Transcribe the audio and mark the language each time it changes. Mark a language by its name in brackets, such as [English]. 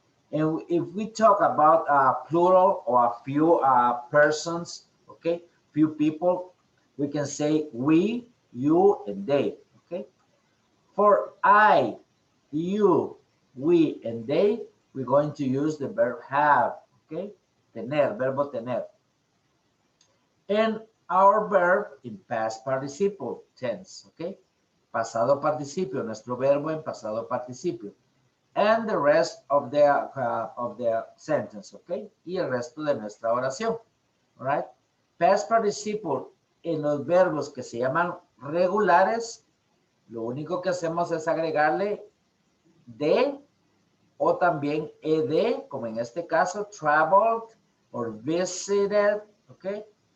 [English] And if we talk about plural or a few persons, okay, few people, we can say we, you, and they, okay? For I, you, we, and they, we're going to use the verb have, okay? [Spanish] Tener, verbo tener. [English] And our verb in past participle tense, okay? [Spanish] Pasado participio, nuestro verbo en pasado participio. [English] And the rest of the sentence, okay? [Spanish] Y el resto de nuestra oración, [English] all right? [Spanish] Past participle en los verbos que se llaman regulares, lo único que hacemos es agregarle de o también ed, como en este caso, [English] traveled or visited, [Spanish] ¿ok?